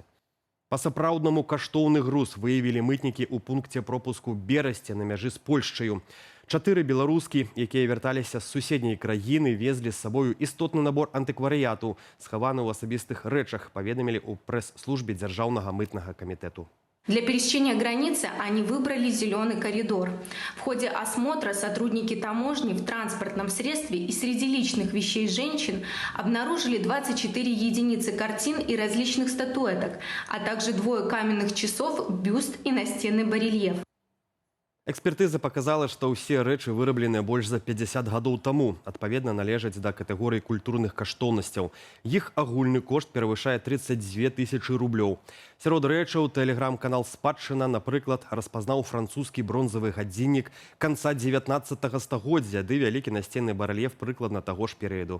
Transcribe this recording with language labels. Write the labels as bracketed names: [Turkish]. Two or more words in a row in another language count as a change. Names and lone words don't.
[Belarusian] Па-сапраўднаму каштоўны груз выявілі мытнікі ў пункце пропуску Берасце на мяжы з Польшчаю. 4 беларускі, якія вярталіся з суседняй краіны, везлі з сабою істотны набор антыкварыяту, схаваны ў асабістых рэчах, паведамілі ў прэс-службе Дзяржаўнага мытнага камітэту. [Russian] Для пересечения границы они выбрали зеленый коридор. В ходе осмотра сотрудники таможни в транспортном средстве и среди личных вещей женщин обнаружили 24 единицы картин и различных статуэток, а также 2 каменных часов, бюст и настенный барельеф. [Belarusian] Экспертыза показала, што ўсе рэчы вырабленыя больш за 50 гадоў таму, адпаведна належаць да катэгорыі культурных каштоўнасцяў. Іх агульны кошт перавышае 32 тысячы рублёў. Сярод рэчаў тэлеграм-канал «Спадчына», напрыклад, распазнаў французскі бронзавы гадзіннік канца 19 стагоддзя ды вялікі насценны барэльеф прыкладна таго ж перыяду.